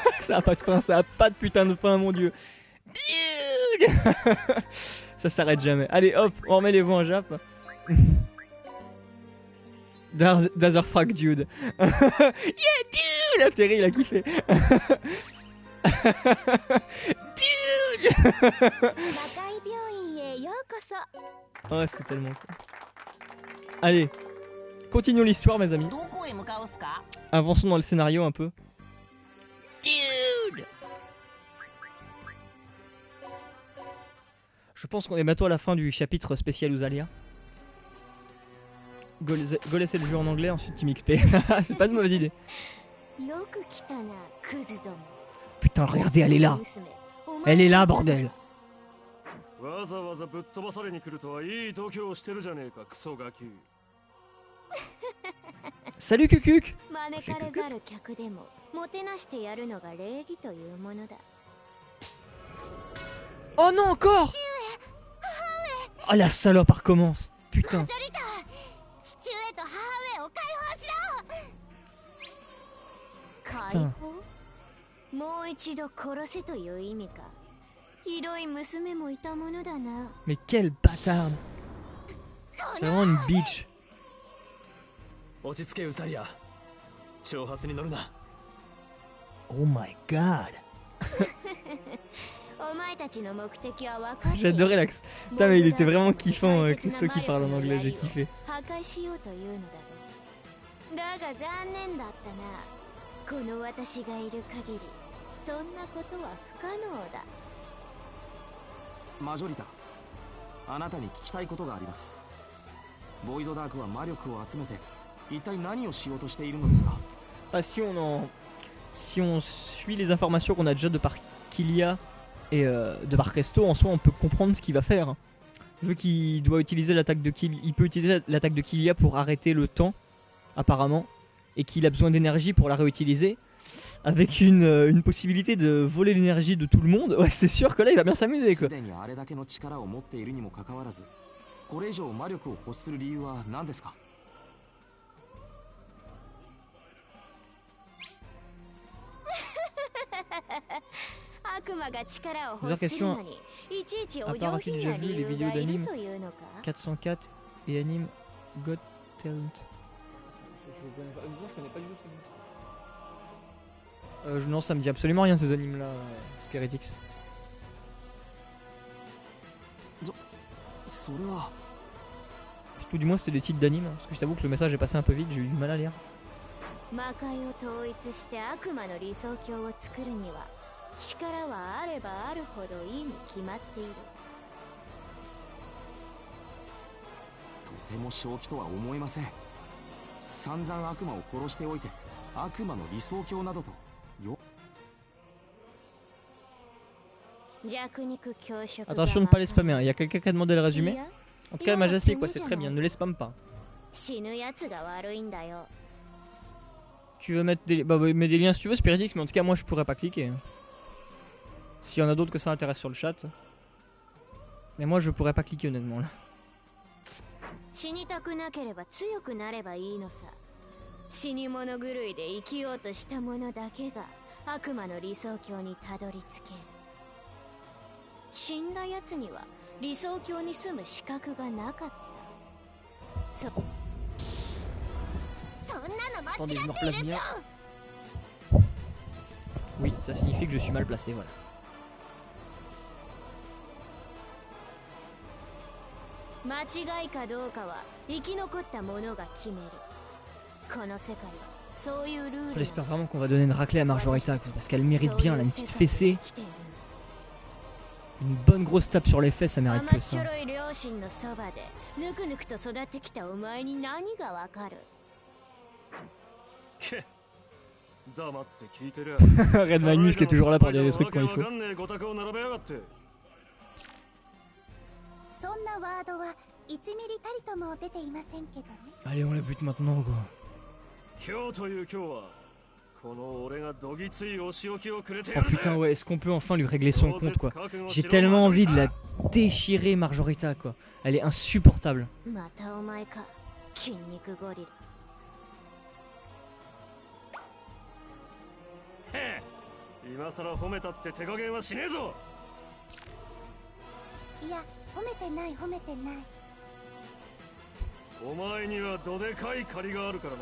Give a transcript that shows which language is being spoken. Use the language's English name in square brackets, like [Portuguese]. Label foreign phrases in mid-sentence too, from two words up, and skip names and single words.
[French] Ça a pas de fin, ça a pas de putain de fin, mon dieu. Dude. Ça s'arrête jamais. Allez hop, on remet les voix en jap. [English] Does fuck dude. Yeah dude. [French] La Terry il a kiffé. Dude. Oh c'est tellement cool. Allez, continuons l'histoire mes amis. [Japanese] どこへ向かうっすか？ [French] Avançons dans le scénario un peu. Dude. Je pense qu'on est bientôt à la fin du chapitre spécial Usalia. Go laisser le jeu en anglais, ensuite Team XP. C'est pas de mauvaise idée. Putain, regardez, elle est là. Elle est là, bordel. [Japanese] わざわざぶっ飛ばされに来るとはいい度胸をしてるじゃねえかクソガキ。 [French] Salut Kukuk. [Japanese] 招かれざる客でももてなしてやるのが礼儀というものだ。 [French] Oh non, encore. Oh la salope, elle recommence. Putain. [Japanese] 父上と母上を解放しろ。解放？もう一度殺せという意味か。ひどい娘もいたものだな。 [French] Mais quelle bâtarde. C'est vraiment une bitch. [Japanese] 落ち着けウサリア。挑発に乗るな。 [English] Oh my god. [Japanese] お前たちの目的は分かる。 [French] J'ai adoré l'accent. Putain mais il était vraiment kiffant Christo qui parle en anglais, j'ai kiffé. [Japanese] 破壊しようというのだろう。だが残念だったな。この私がいる限りそんなことは不可能だ。マジョリタ、あなたに聞きたいことがあります。ボイドダークは魔力を集めて一体何をしようとしているのですか？ [French] Si on suit les informations qu'on a déjà de par Kylia et de par Christo, en soi on peut comprendre ce qu'il va faire. Vu qu'il doit utiliser l'attaque de Kylia, il peut utiliser l'attaque de Kylia pour arrêter le temps, apparemment, et qu'il a besoin d'énergie pour la réutiliser. Avec une possibilité de voler l'énergie de tout le monde, ouais c'est sûr que là il va bien s'amuser quoi. [Japanese] すでにあれだけの力を持っているにもかかわらず、これ以上魔力を欲する理由は何ですか？悪魔が力を欲するのにいちいちお上品な理由がいるというのか。 [French] 404 et anime Got Talent. Je connais pas du tout ce non, ça me dit absolument rien ces animes là, Spiritix. [Japanese] それは [French] Tout du moins c'était des titres d'animes, parce que je t'avoue que le message est passé un peu vite, j'ai eu du mal à lire. [Japanese] 魔界を統一して悪魔の理想郷を作るには力はあればあるほどいいに決まっている。とても正気とは思えません。散々悪魔を殺しておいて悪魔の理想郷などとよ。 [French] Attention de ne pas les spammer, il y a quelqu'un qui a demandé le résumé. En tout cas, Majestic, quoi, c'est très bien, ne les spamme pas. Tu veux mettre des, mets des liens si tu veux, Spiritix, mais en tout cas, moi je pourrais pas cliquer. S'il y en a d'autres que ça intéresse sur le chat. Mais moi je pourrais pas cliquer honnêtement là. [Japanese] 死にたくなければ強くなればいいのさ。死に物狂いで生きようとした者だけが悪魔の理想郷にたどり着ける。死んだ奴には理想郷に住む資格がなかった。そんなの間違っているじゃん。 [French] Oui, ça signifie que je suis mal placé, voilà. [Japanese] 間違いかどうかは生き残った者が決める。この世界はそういうルール。 [French] J'espère vraiment qu'on va donner une raclée à Marjorita, parce qu'elle mérite bien, elle a une petite fessée. Une bonne grosse tape sur les fesses, ça mérite que ça. [Japanese] 両親のそばでぬくぬくと育ってきたお前に何がわかる。黙って聞いてる。 [French] Red Magnus qui est toujours là pour dire des trucs quand il faut. [Japanese] そんなワードは1ミリたりとも出ていませんけどね。 [French] Allez, on la bute maintenant, quoi. [Japanese] 今日という今日はこの俺がどぎついお仕置きをくれて [French] Oh [Japanese] やるぜ。 [French] putain, ouais, est-ce qu'on peut enfin lui régler son compte, quoi? J'ai tellement envie de la déchirer, Marjorita, quoi. Elle est insupportable. [Japanese] またお前か、筋肉ゴリラ。今さら褒めたって手加減はしねえぞ。いや、褒めてない褒めてない。お前にはどでかい借りがあるからな。